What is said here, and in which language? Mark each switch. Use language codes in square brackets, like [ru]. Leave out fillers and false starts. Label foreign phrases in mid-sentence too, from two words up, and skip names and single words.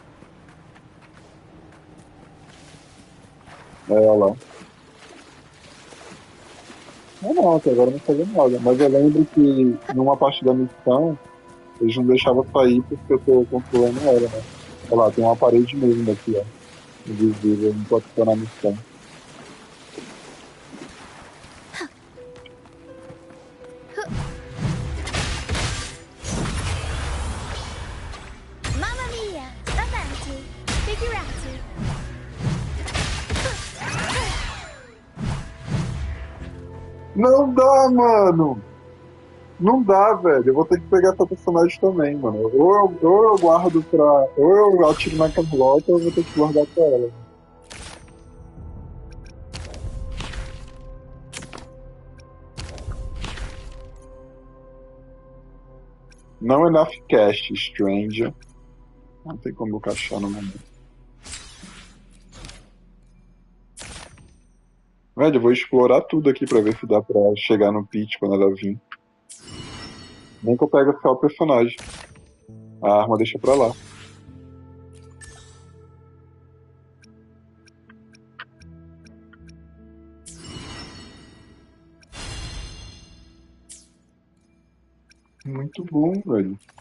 [pt] Olha lá. Não, até agora não fazia nada. Mas eu lembro que numa parte da missão, eles não deixavam sair porque eu tô controlando ela, né? Olha lá, tem uma parede mesmo daqui, ó. Invisível, enquanto tô na missão. [it] Mamma mia! Avanti! Figurati! [pt] Não dá, mano! Não dá, velho. Eu vou ter que pegar essa personagem também, mano. Ou eu guardo pra. Ou eu atiro na Carlota ou eu vou ter que guardar pra ela. [en] Não enough cash, stranger. [pt] Não tem como eu caixar no momento. Velho, eu vou explorar tudo aqui pra ver se dá pra chegar no pitch quando ela vir. Nem que eu pegue só o personagem. A arma deixa pra lá. Muito bom, velho.